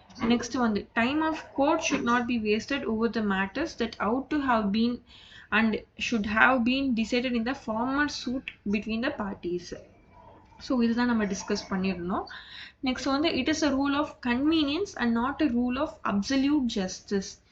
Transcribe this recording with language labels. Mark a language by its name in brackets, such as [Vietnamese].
[English] Next one, the time of court should not be wasted over the matters that ought to have been and should have been decided in the former suit between the parties. [Tamil] So இதுதான் நம்ம discuss பண்ணிருந்தோம். Next வந்து [English] it is a rule of convenience and not a rule of absolute justice.